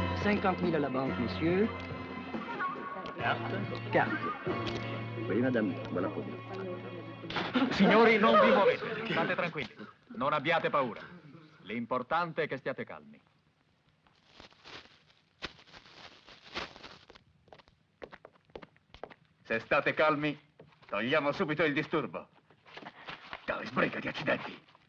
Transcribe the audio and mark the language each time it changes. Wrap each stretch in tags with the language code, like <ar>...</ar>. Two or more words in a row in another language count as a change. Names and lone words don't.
<fr>50 000 à la banque, messieurs. Carte. Oui, madame, voilà pour vous.</fr> <it>Signori, non vi muovete. State tranquilli. Non abbiate paura. L'importante è che stiate calmi. Se state calmi, togliamo subito il disturbo. Dai, sbrigati, accidenti.</it>